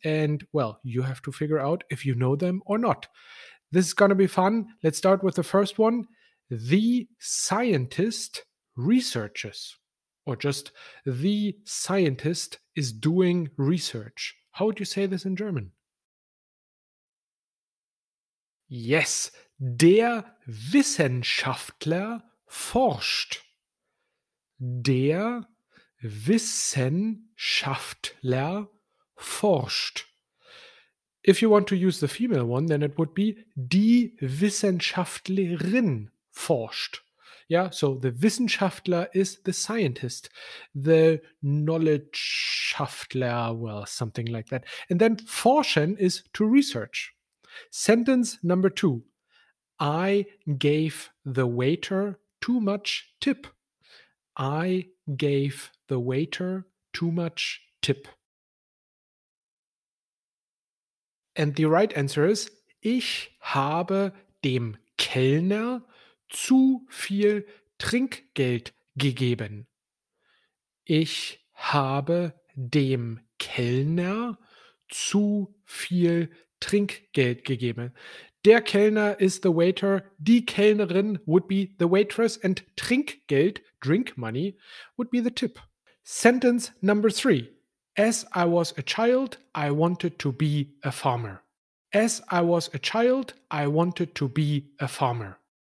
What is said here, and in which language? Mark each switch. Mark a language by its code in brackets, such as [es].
[en] And well, you have to figure out if you know them or not. This is going to be fun. Let's start with the first one. The scientist researches. Or just the scientist is doing research. How would you say this in German? [de] Yes, der Wissenschaftler forscht. Der Wissenschaftler forscht. [en] If you want to use the female one, then it would be [de] die Wissenschaftlerin forscht. [en] Yeah, so the Wissenschaftler is the scientist, the Knowledgeschaftler, well, something like that. And then forschen is to research. Sentence number 2. I gave the waiter too much tip. I gave the waiter too much tip. And the right answer is, [de] ich habe dem Kellner zu viel Trinkgeld gegeben. Ich habe dem Kellner zu viel Trinkgeld gegeben. [en] Der Kellner is the waiter, die Kellnerin would be the waitress, and Trinkgeld, drink money, would be the tip. Sentence number 3. As I was a child, I wanted to be a farmer. As I was a child, I wanted to be a farmer.